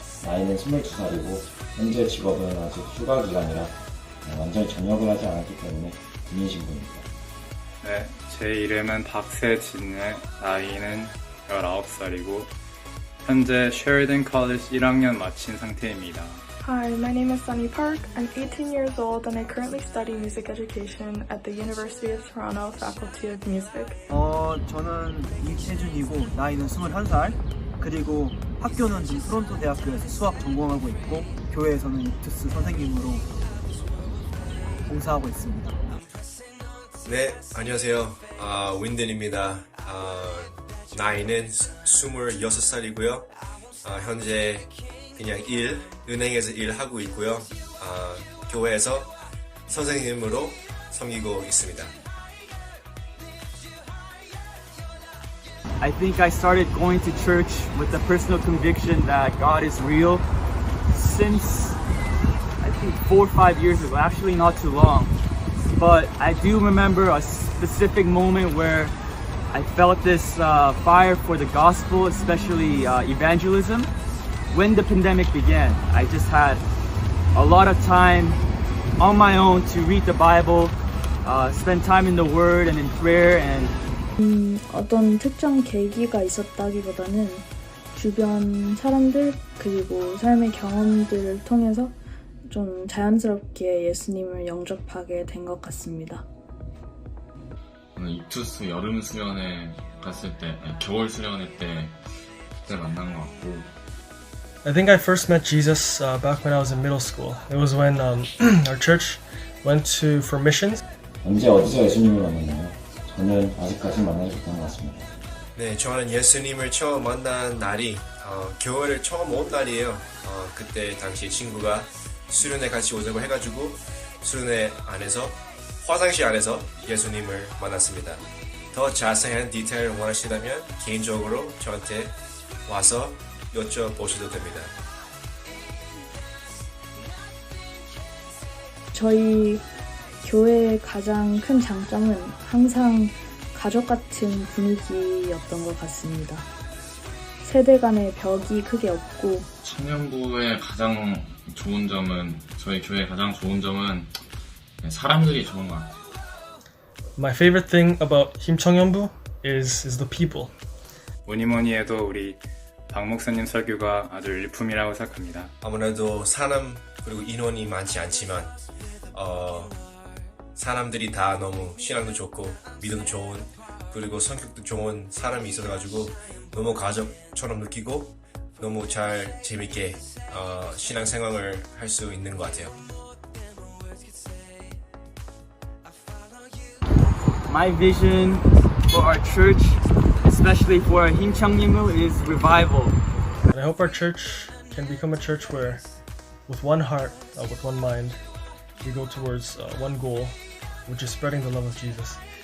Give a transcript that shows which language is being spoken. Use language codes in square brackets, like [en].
[ko] 나이는 22살이고 현재 직업은 아직 휴가 기간이라 완전히 전역을 하지 않았기 때문에 군인 신분입니다. 네, 제 이름은 박세진의 나이는 19살이고 현재 쉐리던 컬리지 1학년 마친 상태입니다. [en] Hi, my name is Sunny Park. I'm 18 years old and I currently study music education at the University of Toronto Faculty of Music. [ko] 저는 이태준이고 나이는 21살. 그리고 학교는 지금 토론토 대학교에서 수학 전공하고 있고 교회에서는 유투스 선생님으로 봉사하고 있습니다. 네, 안녕하세요. 윈든입니다. 나이는 26살이고요. 현재 그냥 은행에서 일하고 있고요. 교회에서 선생님으로 섬기고 있습니다. [en] I think I started going to church with the personal conviction that God is real since I think 4 or 5 years ago, actually not too long. But I do remember a specific moment where I felt this fire for the gospel, especially evangelism. When the pandemic began, I just had a lot of time on my own to read the Bible, spend time in the Word and in prayer and [ko] 어떤 특정 계기가 있었다기보다는 주변 사람들 그리고 삶의 경험들을 통해서 좀 자연스럽게 예수님을 영접하게 된 것 같습니다. 유투스 여름 수련회 갔을 때, 겨울 수련회 때 그때 만난 것 같고. [en] I think I first met Jesus back when I was in middle school. It was when our church went for missions. [ko] 언제 어디서 예수님을 만났나요? 저는 아직까지 만나지 못한 것 같습니다. 네, 저는 예수님을 처음 만난 날이 교회를 처음 온 날이에요. 그때 당시 친구가 수련회 같이 오자고 해가지고 수련회 안에서 화장실 안에서 예수님을 만났습니다. 더 자세한 디테일을 원하시다면 개인적으로 저한테 와서 여쭤보셔도 됩니다. 저희 교회의 가장 큰 장점은 항상 가족 같은 분위기였던 것 같습니다. 세대 간의 벽이 크게 없고 청년부의 가장 좋은 점은, 저희 교회의 가장 좋은 점은 사람들이 좋은 것 같아요. [en] My favorite thing about 힘 청년부 is the people. [ko] 뭐니뭐니 해도 우리 박 목사님 설교가 아주 일품이라고 생각합니다. 아무래도 사람 그리고 인원이 많지 않지만 사람들이 다 너무 신앙도 좋고 믿음도 좋은 그리고 성격도 좋은 사람이 있어가지고 너무 가족처럼 느끼고 너무 잘 재밌게 신앙생활을 할 수 있는 것 같아요. [en] my vision for our church, especially for our 힘 청년부, is revival. And I hope our church can become a church where, with one heart, with one mind, we go towards one goal, which is spreading the love of Jesus.